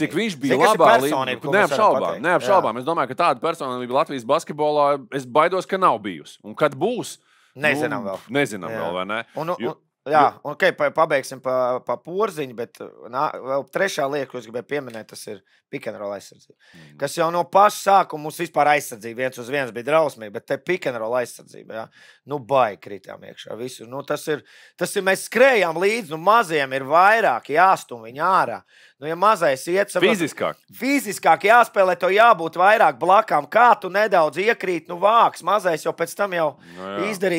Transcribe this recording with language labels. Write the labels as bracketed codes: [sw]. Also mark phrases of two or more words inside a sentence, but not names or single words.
[lv] Cik viņš bija labā līmenī. Neapšaubām. Es domāju, ka tāda personība Latvijas basketbolā, es baidos, ka nav bijusi. Un kad būs, nezinām vēl. Nezinām vēl, vai ne? Jā, un pabeigsim pa Porziņu, bet vēl trešā lieta, ko es gribēju pieminēt, tas ir [en] pick and roll [lv] aizsardzība. Kas jau no paša sākuma mums vispār aizsardzība 1-1 bija drausmīgi, bet te [en] pick and roll [lv] aizsardzība, jā. Nu, baigi kritām iekšā visu. Nu, tas ir, mēs skrējām līdzi, nu, maziem ir vairāk jāstum viņi ārā. Nu, ja mazais iet... Fiziskāk jāspēlē, to jābūt vairāk blakām. Kā tu nedaudz iekrīt, nu, vāks. Mazais jau pēc tam jau izdarīs.